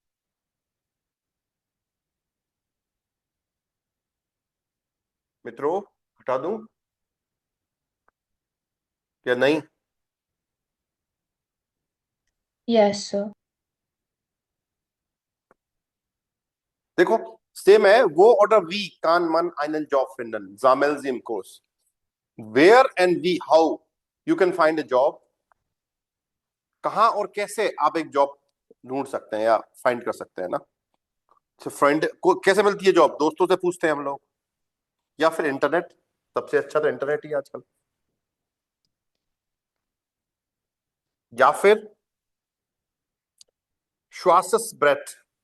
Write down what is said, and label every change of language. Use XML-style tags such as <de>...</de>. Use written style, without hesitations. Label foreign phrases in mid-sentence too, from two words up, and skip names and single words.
<hi>मित्रों हटा दूं या नहीं.</hi> <en>Yes, sir.</en> <hi>देखो सेम है वो</hi> <de>oder wie kann man einen Job finden. Sammeln Sie im Kurs.</de> <en>Where and wie, how you can find a job.</en> <hi>कहां और कैसे आप एक जॉब ढूंढ सकते हैं या फाइंड कर सकते हैं ना. फ्रेंड को कैसे मिलती है जॉब, दोस्तों से पूछते हैं हम लोग या फिर इंटरनेट. सबसे अच्छा तो इंटरनेट ही आजकल. या फिर श्वासस ब्रेथ.</hi>